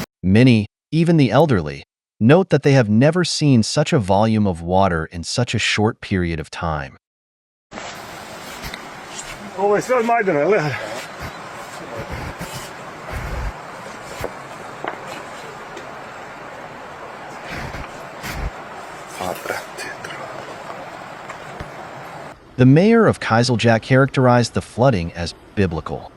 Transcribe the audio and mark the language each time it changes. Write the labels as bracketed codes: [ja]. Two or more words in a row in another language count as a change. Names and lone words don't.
[en] Many, even the elderly, note that they have never seen such a volume of water in such a short period of time. [bs] Ovo je sve od Majdana, gledaj. [en] The mayor of Kiziljac characterized the flooding as biblical.